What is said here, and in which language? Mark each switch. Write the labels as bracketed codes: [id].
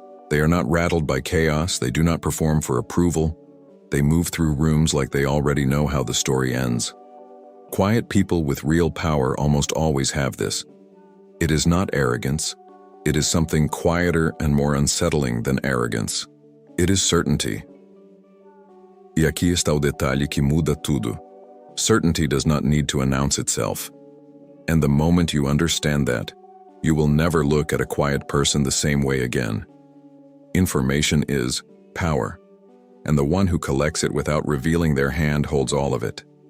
[en] They are not rattled by chaos, they do not perform for approval, they move through rooms like they already know how the story ends. Quiet people with real power almost always have this. It is not arrogance, it is something quieter and more unsettling than arrogance. It is certainty. [pt] E aqui está o detalhe que muda tudo. [en] Certainty does not need to announce itself. And the moment you understand that, you will never look at a quiet person the same way again. Information is power, and the one who collects it without revealing their hand holds all of it.